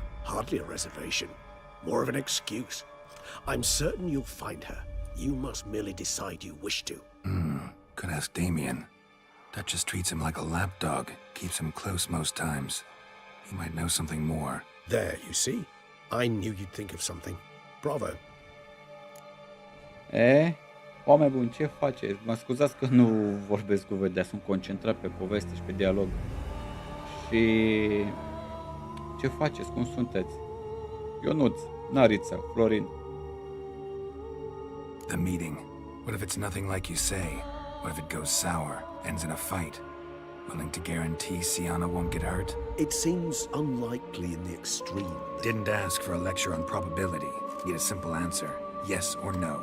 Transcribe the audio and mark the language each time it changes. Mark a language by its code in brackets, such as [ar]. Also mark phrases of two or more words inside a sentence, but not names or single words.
[en] Hardly a reservation. More of an excuse. I'm certain you'll find her. You must merely decide you wish to. Could ask Damien. Duchess treats him like a lapdog, keeps him close most times. He might know something more. There, you see? I knew you'd think of something. Bravo. [ro] Oameni buni, ce faceți? Mă scuzați că nu vorbesc cu voi, dar sunt concentrat pe poveste și pe dialog. Și ce faceți? Cum sunteți? Ionuț, Narița, Florin. [en] The meeting. What if it's nothing like you say? What if it goes sour, ends in a fight? Willing to guarantee Siana won't get hurt? It seems unlikely in the extreme. Didn't ask for a lecture on probability. Need a simple answer. Yes or no.